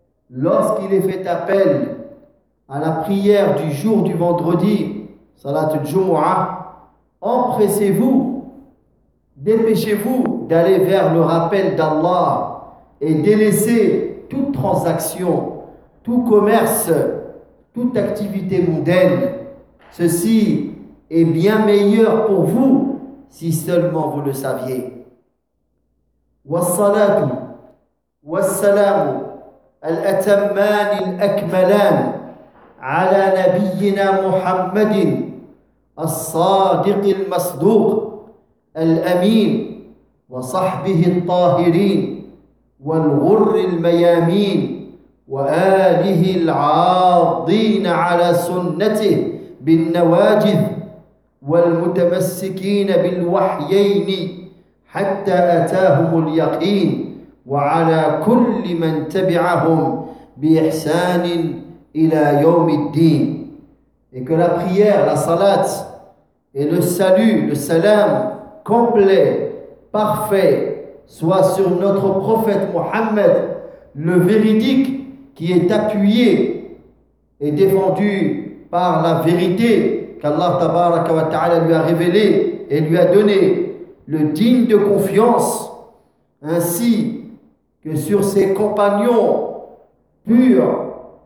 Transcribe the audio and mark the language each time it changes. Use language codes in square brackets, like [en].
[fr] lorsqu'il est fait appel à la prière du jour du vendredi, Salat Al-Jumu'ah, empressez-vous, dépêchez-vous d'aller vers le rappel d'Allah et délaissez toute transaction, tout commerce, toute activité mondaine. Ceci est bien meilleur pour vous si seulement vous le saviez. [ar] Wassalatu wassalamu al-atamman al-akmalan ala nabiyyina Muhammadin الصادق المصدوق الأمين وصحبه الطاهرين والغر الميامين وآله العاضين على سنته بالنواجذ والمتمسكين بالوحيين حتى أتاهم اليقين وعلى كل من تبعهم بإحسان إلى يوم الدين. [fr] Et que la prière, la salat et le salut, le salam complet, parfait, soit sur notre prophète Mohammed, le véridique qui est appuyé et défendu par la vérité qu'Allah tabaraka wa ta'ala lui a révélée et lui a donnée, le digne de confiance, ainsi que sur ses compagnons purs,